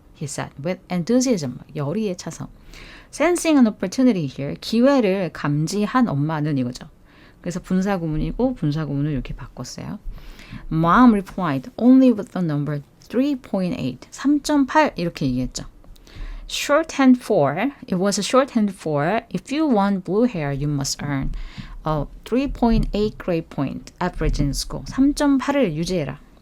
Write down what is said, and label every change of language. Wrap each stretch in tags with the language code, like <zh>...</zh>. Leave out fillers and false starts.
<en>He said with enthusiasm.</en> <ko>열의에 차서.</ko> <en>Sensing an opportunity here.</en> <ko>기회를 감지한 엄마는 이거죠. 그래서 분사구문이고 분사구문을 이렇게 바꿨어요.</ko> <en>Mom replied only with the number 3.8.</en> <ko>3.8 이렇게 얘기했죠.</ko> <en>Shorthand for. It was a shorthand for if you want blue hair, you must earn a 3.8 grade point average in school.</en> <ko>3.8을 유지해라.</ko>